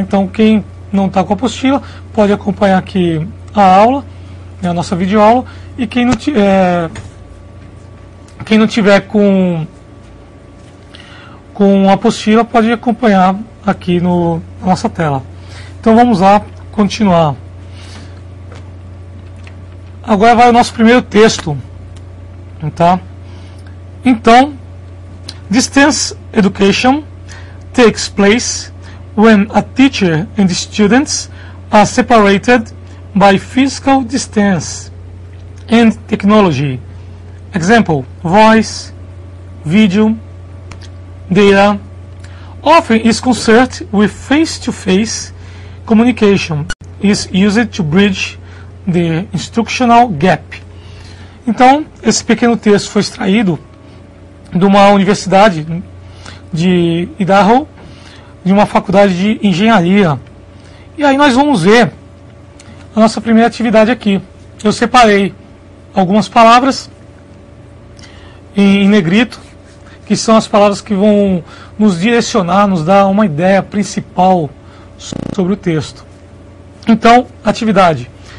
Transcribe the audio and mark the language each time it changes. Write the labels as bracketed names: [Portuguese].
[Portuguese] Então, quem não está com a apostila pode acompanhar aqui a aula, a nossa videoaula, e quem não tiver com a apostila pode acompanhar aqui na nossa tela. Então vamos lá continuar. Agora vai o nosso primeiro texto, tá? [English] Então, distance education takes place when a teacher and students are separated by physical distance and technology. Example: voice, video, data. Often is concerned with face-to-face communication. Is used to bridge the instructional gap. [Portuguese] Então, esse pequeno texto foi extraído de uma universidade de Idaho, de uma faculdade de engenharia. E aí nós vamos ver a nossa primeira atividade aqui. Eu separei algumas palavras em negrito, que são as palavras que vão nos direcionar, nos dar uma ideia principal sobre o texto. Então, atividade.